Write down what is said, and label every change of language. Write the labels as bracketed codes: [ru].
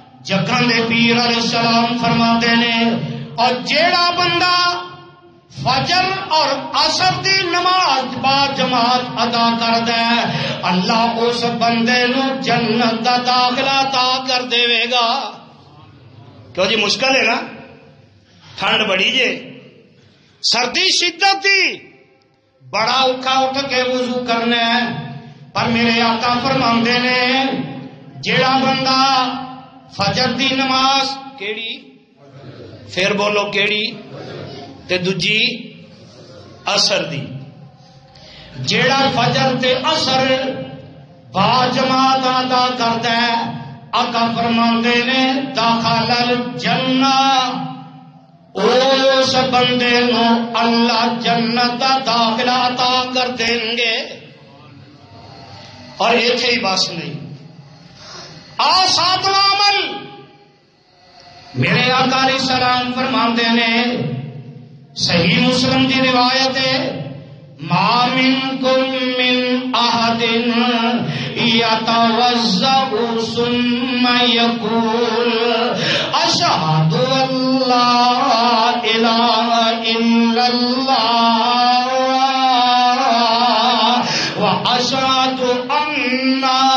[pa] جگہ دے پیر علیہ السلام فرماتے نے اور جیڑا بندہ فجر اور عصر دی نماز با جماعت ادا کردا ہے اللہ اس بندے نو جنت دا داخلہ عطا کر دے گا. کیوں جی مشکل ہے نا، ٹھنڈ بڑی جے، سردی شدت دی، بڑا اوکھا اٹھ کے وضو کرنا ہے. پر میرے آقا فرماندے نے جیڑا بندہ فجر دی نماز کیڑی، پھر بولو کیڑی، تے دوجی عصر دی، جیڑا فجر تے عصر با جماعت ادا کردا ہے آقا فرماندے نے داخل الجنہ، اس بندے نو اللہ جنت دا داخلہ عطا کر دیں گے. اور ایتھے ہی بس نہیں. 7واں عمل میرے آقا علیہ السلام فرماندے نے، صحیح مسلم دی روایت ہے، [ar] ما منکم من احد یتوضأ ثم یقول اشہد ان لا الہ الا اللہ واشہد ان